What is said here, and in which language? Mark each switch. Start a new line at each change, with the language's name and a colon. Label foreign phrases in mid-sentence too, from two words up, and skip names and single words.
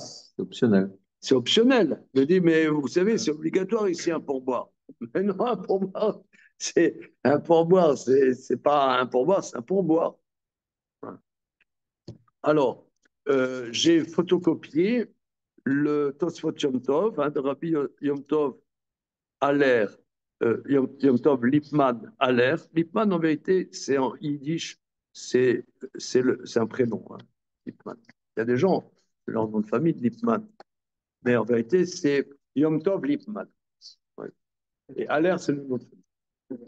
French: C'est optionnel. C'est optionnel. Je dis, mais vous savez, c'est obligatoire ici un pourboire. Mais non, un pourboire, c'est pas un pourboire, c'est un pourboire. Alors, j'ai photocopié le Tosfot Yom Tov, de Rabbi Yom Tov Aller Yom Tov Lipman Aller. Lipman, en vérité, c'est en yiddish, c'est un prénom, hein, Lipman. Il y a des gens, c'est leur nom de famille, Lipman. Mais en vérité, c'est Yom Tov Lipman. Ouais. Et Aller, c'est le nom de famille.